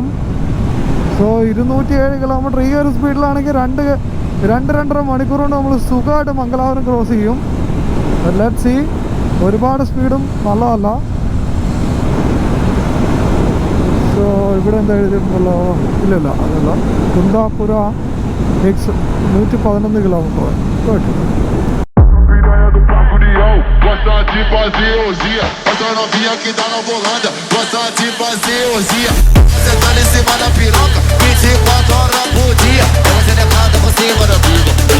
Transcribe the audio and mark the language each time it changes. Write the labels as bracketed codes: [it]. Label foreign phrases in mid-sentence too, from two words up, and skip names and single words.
[ml] സോ 207 കിലോമീറ്റർ ഈ ഒരു സ്പീഡിലാണെങ്കിൽ 2-2.5 മണിക്കൂർ കൊണ്ട് നമ്മൾ സുഖമായിട്ട് മംഗലാപുരം ക്രോസ് ചെയ്യും. [en] let's see. [ml] ഒരുപാട് സ്പീഡും നല്ലതല്ല. സോ ഇവിടെ എന്താ എഴുതിയിട്ടുണ്ടല്ലോ, ഇല്ലല്ല അതല്ല, കുന്താപുര എക്സ് 111 കിലോമീറ്റർ. [pt] Gosta de fazer orgia, essa novinha que tá na volanda. Gosta de fazer orgia, você tá em cima da piroca, 24 horas por dia. Você é nada, você manda tudo.